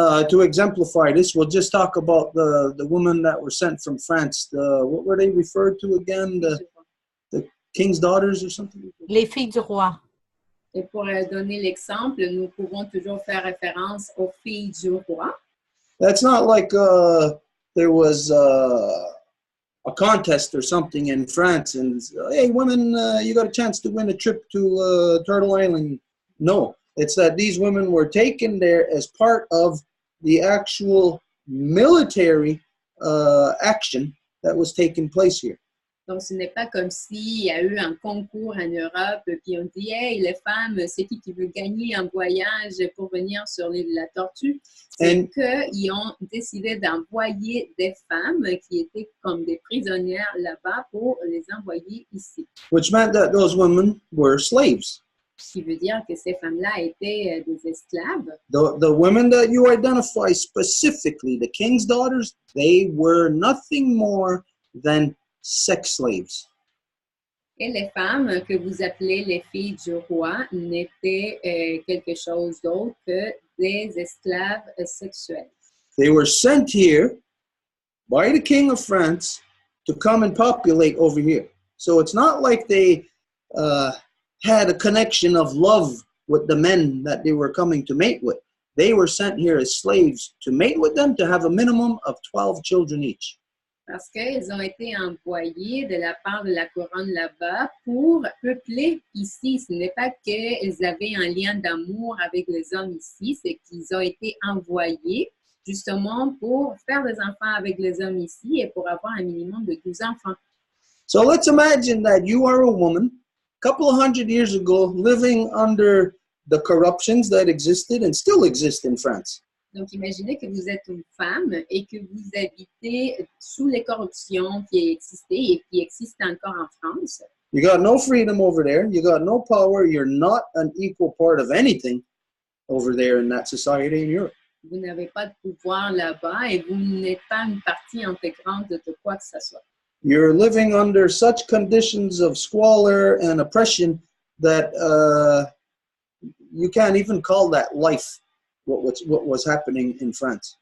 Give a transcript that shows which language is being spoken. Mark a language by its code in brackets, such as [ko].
[en] To exemplify this, we'll just talk about the women that were sent from France. What were they referred to again? The king's daughters or something? [fr] Les filles du roi. Et pour donner l'exemple, nous pouvons toujours faire référence aux filles du roi. [en] That's not like there was a contest or something in France and, hey, women, you got a chance to win a trip to Turtle Island. No, it's that these women were taken there as part of the actual military action that was taking place here. [fr] Donc, ce n'est pas comme s'il y a eu un concours en Europe, puis on dit « Hey, les femmes, c'est qui veut gagner un voyage pour venir sur l'île de la Tortue? » C'est qu'ils ont décidé d'envoyer des femmes qui étaient comme des prisonnières là-bas pour les envoyer ici. [en] Which meant that those women were slaves. [fr] Ce qui veut dire que ces femmes-là étaient des esclaves. [en] The women that you identify specifically, the king's daughters, they were nothing more than sex slaves. [fr] Et les femmes que vous appelez les filles du roi n'étaient quelque chose d'autre que des esclaves sexuels. [en] They were sent here by the King of France to come and populate over here. So it's not like they had a connection of love with the men that they were coming to mate with. They were sent here as slaves to mate with them, to have a minimum of 12 children each. [fr] Parce qu'ils ont été envoyés de la part de la couronne là-bas pour peupler ici. Ce n'est pas qu'ils avaient un lien d'amour avec les hommes ici, c'est qu'ils ont été envoyés justement pour faire des enfants avec les hommes ici et pour avoir un minimum de 12 enfants. [en] So let's imagine that you are a woman, a couple of hundred years ago, living under the corruptions that existed and still exist in France. [fr] Donc, imaginez que vous êtes une femme et que vous habitez sous les corruptions qui existaient et qui existent encore en France. [en] You got no freedom over there. You got no power. You're not an equal part of anything over there in that society in Europe. [fr] Vous n'avez pas de pouvoir là-bas et vous n'êtes pas une partie intégrante de quoi que ce soit. [en] You're living under such conditions of squalor and oppression that you can't even call that life. What was happening in France.